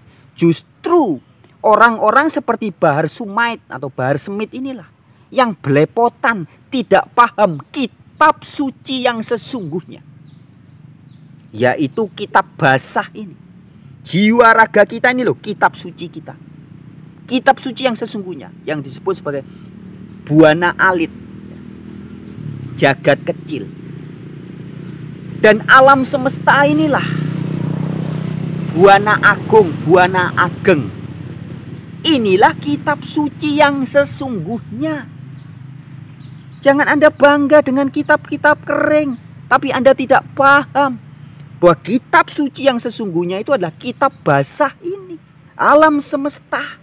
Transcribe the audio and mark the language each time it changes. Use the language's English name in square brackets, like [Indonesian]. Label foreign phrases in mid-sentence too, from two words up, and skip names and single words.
[Indonesian] Justru orang-orang seperti Bahar Sumait atau Bahar Smith inilah yang belepotan, tidak paham kitab suci yang sesungguhnya, yaitu kitab basah ini. Jiwa raga kita ini loh, kitab suci kita. Kitab suci yang sesungguhnya, yang disebut sebagai buana alit, jagat kecil, dan alam semesta inilah buana agung, buana ageng. Inilah kitab suci yang sesungguhnya. Jangan Anda bangga dengan kitab-kitab kering, tapi Anda tidak paham bahwa kitab suci yang sesungguhnya itu adalah kitab basah ini, alam semesta.